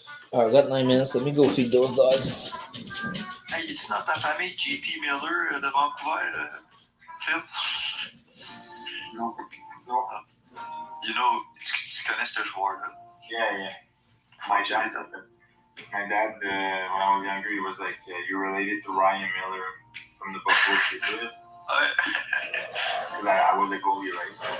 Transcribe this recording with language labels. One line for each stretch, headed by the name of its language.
English: All right, got 9 minutes. Let me go feed those dogs.
French: Hey, es-tu dans ta famille JT Miller de Vancouver, Phil?
English: No.
French: You know, tu connais ce joueur-là?
English: Yeah. My dad, when I was younger, he was like, "You're related to Ryan Miller from the Buffalo Sabres."
French: Ouais.
English: Because I was a goalie, right?